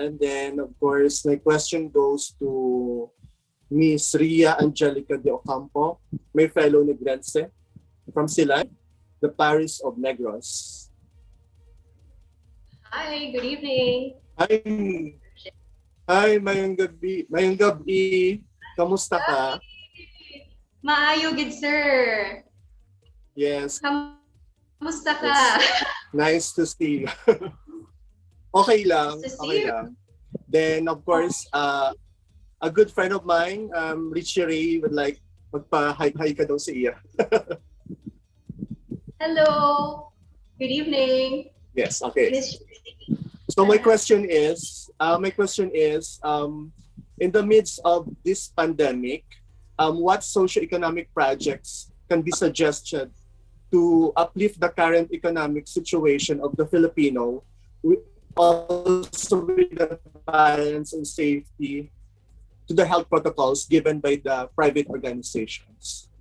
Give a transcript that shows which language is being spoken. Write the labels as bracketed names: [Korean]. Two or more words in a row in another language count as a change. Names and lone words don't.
[English] And then, of course, my question goes to Miss Ria Angelica de Ocampo, my fellow Negrense from Silay, the Parish of Negros. Hi, good evening. Hi, hi, [Hiligaynon] mayong gabi. Mayong gabi. Kamusta ka? [English] Maayo, good sir. Yes. [Hiligaynon] Kamusta ka? [English] Yes. Nice to see you. [Hiligaynon] Okay lang. [English] Nice to see Okay you. lang. Then, of course, a good friend of mine, Richie Ray, would like [Hiligaynon] magpa-hi ka daw sa iya. [English] Hello. Good evening. Yes, okay. Miss- So my question is, in the midst of this pandemic, what socioeconomic projects can be suggested to uplift the current economic situation of the Filipino, also with the balance and safety to the health protocols given by the private organizations?